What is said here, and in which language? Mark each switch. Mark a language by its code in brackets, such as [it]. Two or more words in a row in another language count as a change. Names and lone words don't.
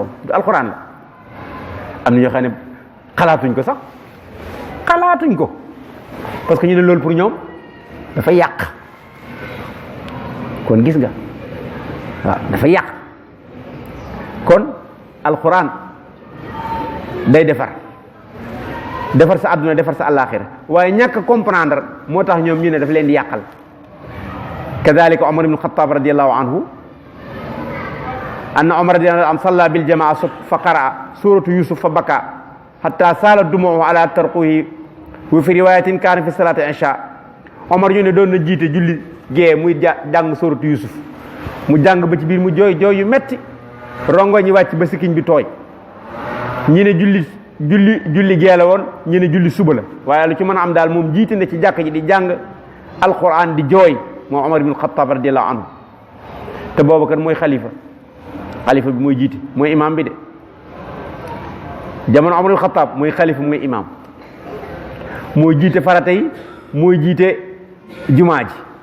[wo] du alxuraan la am na ñoo xam ne xalaatuñ ko sax xalaatuñ ko [fr] parce que [wo] ñu ne loolu pour ñoom dafa yàq kon gis nga waaw dafa yàq kon alxuraan day defar sa àdduna defar sa àllaaxira waaye ñàkk comprendre moo tax ñoom ñu ne daf leen di yàqal kadalika Omar ibn Khattab [ar] رضي الله عنه أن عمر رضي الله عنه صلى بالجماعة فقرأ سورة يوسف فبكى حتى سالت دموعه على ترقوته وفي رواية كان في صلاة العشاء Omar [wo] ñu ne doon na jiite julli gee muy jàng suratu Yusuf mu jàng ba ci biir mu jooy yu metti rongo ñi wàcc ba sikkiñ bi tooy ñi ne julli gee la woon ñi ne julli suba la waaye lu ci mën a am daal moom jiite na ci jàkk ji di jàng alquran di jooy moom Omar ibn Khattab [ar] رضي الله عنه [wo] te boobu kat mooy xalifa bi mooy jiite mooy imam bi de jamono Omar ibn Khattab mooy xalifa mooy imam mooy jiite farata yi mooy jiite jumaa ji